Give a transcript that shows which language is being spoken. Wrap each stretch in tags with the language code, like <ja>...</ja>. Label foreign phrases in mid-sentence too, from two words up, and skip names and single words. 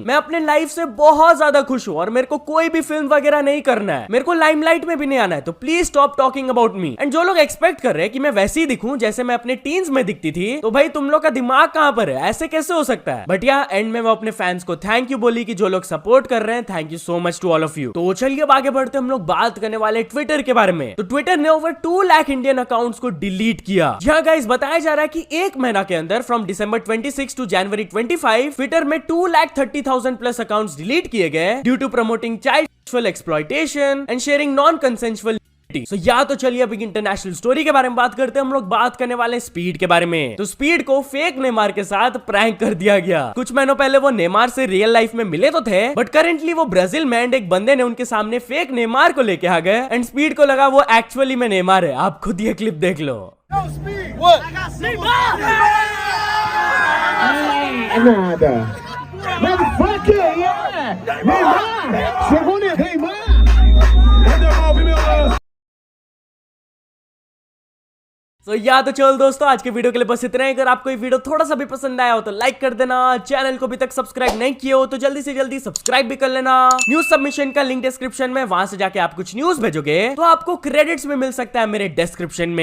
<hi>मैं अपने लाइफ से बहुत ज्यादा खुश हूं और मेरे को कोई भी फिल्म वगैरह नहीं करना है, मेरे को लाइमलाइट में भी नहीं आना है, तो</hi> <en>please stop talking about me.</en> <hi>एंड जो लोग एक्सपेक्ट कर रहे हैं कि मैं वैसे ही दिखूं जैसे मैं अपने टीन्स में दिखती थी, तो भाई तुम लोग का दिमाग कहां पर है, ऐसे कैसे हो सकता है। बट या एंड में वो अपने फैंस को</hi> <en>thank you</en> <hi>बोली कि जो लोग सपोर्ट कर रहे हैं,</hi> <en>thank you so much to all of you.</en> <hi>तो चलिए अब आगे बढ़ते हम लोग बात करने वाले ट्विटर के बारे में। तो ट्विटर ने ओवर 2 लाख</hi> <en>Indian accounts</en> <hi>को डिलीट किया। जहां गाइस बताया जा रहा है कि एक महीना के अंदर</hi> <en>from December 26 to January 25</en> <hi>ट्विटर में 2,30,000</hi> <en>plus accounts</en> <hi>डिलीट किए गए</hi> <en>due to promoting child sexual exploitation and sharing non consensual</en> <hi>सो या तो चलिए अभी</hi> <en>international story</en> <hi>के बारे में बात करते हैं। हम लोग बात करने वाले हैं स्पीड के बारे में। तो स्पीड को फेक नेमार के साथ प्रैंक कर दिया गया। कुछ महीनों पहले वो नेमार से</hi> <en>real life</en> <hi>में मिले तो थे,</hi> <en>but currently</en> <hi>वो ब्राजील में एक बंदे ने उनके सामने फेक नेमार को लेके आ गए एंड स्पीड को लगा वो एक्चुअली में नेमार है। आप खुद ये क्लिप देख लो।</hi> <pt>Nada.</pt> <en>Motherfucker, yeah! Neymar!</en> <pt>Chegou Neymar!</pt> <hi>तो या तो चल दोस्तों, आज के वीडियो के लिए बस इतना ही। अगर आपको ये वीडियो थोड़ा सा भी पसंद आया हो तो लाइक कर देना। चैनल को अभी तक सब्सक्राइब नहीं किए हो तो जल्दी से जल्दी सब्सक्राइब भी कर लेना।</hi> <en>news submission</en> <hi>का लिंक डिस्क्रिप्शन में, वहां से जाके आप कुछ न्यूज भेजोगे तो आपको क्रेडिट्स में मिल सकता है मेरे डिस्क्रिप्शन में।</hi>